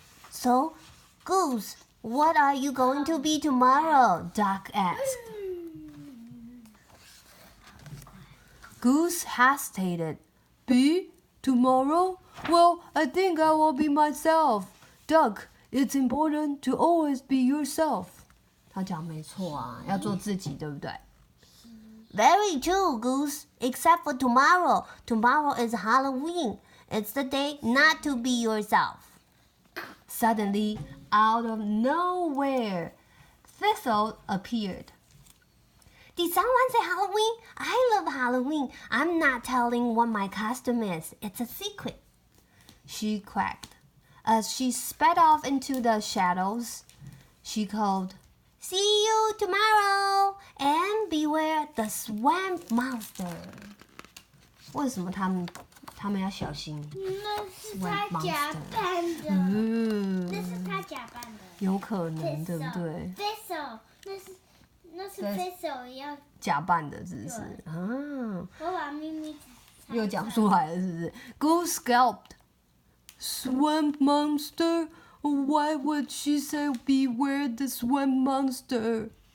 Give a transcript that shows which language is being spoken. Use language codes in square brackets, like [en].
[en] So, Goose, what are you going to be tomorrow? Duck asked. Goose hesitated. Be? Tomorrow? Well, I think I will be myself. Duck, it's important to always be yourself. [zh] 他讲没错啊，要做自己，对不对？ [en] Very true, Goose. Except for tomorrow. Tomorrow is Halloween. It's the day not to be yourself. Suddenly, out of nowhere, Thistle appeared. Did someone say Halloween? I love Halloween. I'm not telling what my costume is. It's a secret. She quacked. As she sped off into the shadows, she called, See you tomorrow, and beware the swamp monster. [zh] 为什么他们要小心？那是他假扮的。那是他假扮的。有可能，对不对？Thistle，那是 Thistle 要假扮的，是不是？啊，我把秘密又讲出来了，是不是 ？ [en] Goose gulped. Swamp monster. Why would she say beware the swamp monster?